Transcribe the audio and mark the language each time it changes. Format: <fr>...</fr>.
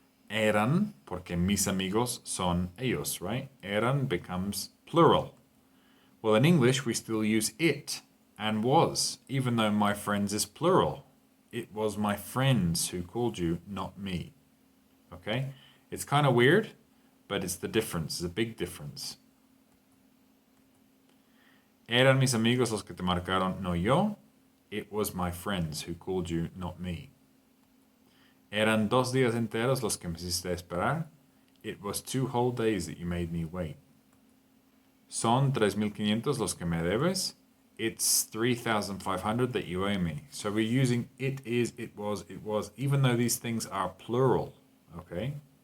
<en>Eran,</en> <es>porque mis amigos son ellos,</es> <en>right? Eran becomes plural. Well, in English, we still use it and was, even though my friends is plural. It was my friends who called you, not me. Okay? It's kind of weird, but it's the difference. It's a big difference.</en> <es>Eran mis amigos los que te marcaron, no yo.</es> <en>It was my friends who called you, not me.</en> <es>Eran 2 días enteros los que me hiciste esperar.</es> <en>It was 2 whole days that you made me wait.</en> <es>Son 3,500 los que me debes.</es> <en>It's 3,500 that you owe me. So we're using it is, it was, even though these things are plural. Okay?</en>